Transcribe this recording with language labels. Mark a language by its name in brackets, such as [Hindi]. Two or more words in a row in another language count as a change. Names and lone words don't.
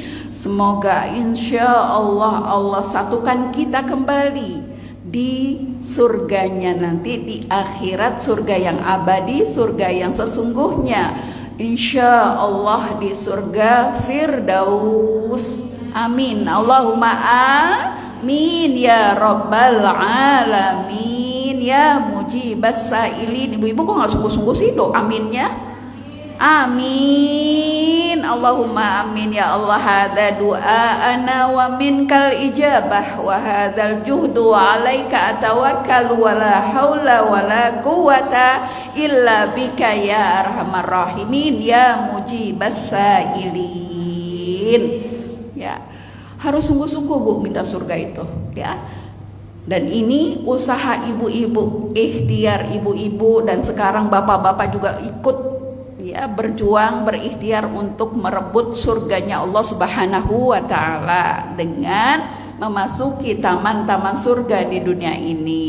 [Indonesian] Semoga [Arabic] إن شاء الله [Indonesian] Allah satukan kita kembali di surganya nanti di akhirat, surga yang abadi, surga yang sesungguhnya, [Arabic] إن شاء الله [Indonesian] di surga Firdaus. Amin. [Arabic] اللهم آمين يا رب العالمين يا مجيب السائلين. [Indonesian] Ibu-ibu kok nggak sungguh-sungguh sih do aminnya? Amin. [Arabic] اللهم آمين يا الله. هذا دعاءنا ومنك الإجابة وهذا الجهد عليك أتوكل ولا حول ولا قوة إلا بك يا أرحم الراحمين يا مجيب السائلين. [Indonesian] Ya, harus sungguh-sungguh Bu minta surga itu, ya. Dan ini usaha ibu-ibu, ikhtiar ibu-ibu, dan sekarang bapak-bapak juga ikut, ya, berjuang, berikhtiar untuk merebut surganya Allah [Arabic] سبحانه وتعالى [Indonesian] dengan memasuki taman-taman surga di dunia ini.